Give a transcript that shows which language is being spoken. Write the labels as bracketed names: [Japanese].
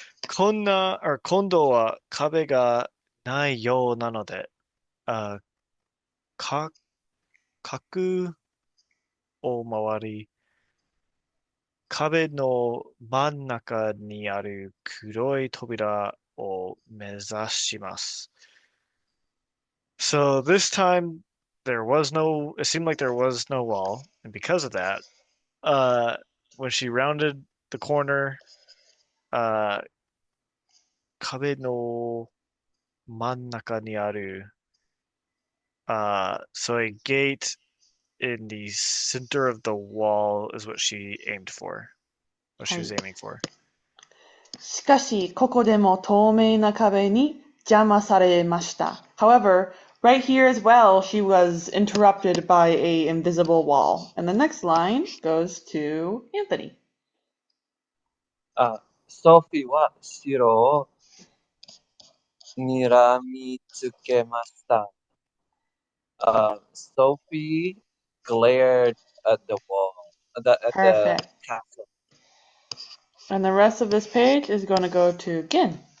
[Japanese] 今度は壁がないようなので、あ、か、角を回り、壁の真ん中にある黒い扉を目指します。 [English] So this time it seemed like there was no wall, and because of that, uh, when she rounded the corner, uh, [Japanese] 壁の真ん中にある, [English] so a gate in the center of the wall is what she aimed for, what she was aiming for. [Japanese] しかし、ここでも透明な壁に邪魔されました。 [English] However, right here as well, she was interrupted by a invisible wall. And the next line goes to Anthony. [Japanese] ソフィーは白を睨みつけました。 [English] Sophie glared at the wall, at the Perfect. castle. And the rest of this page is going to go to Gin.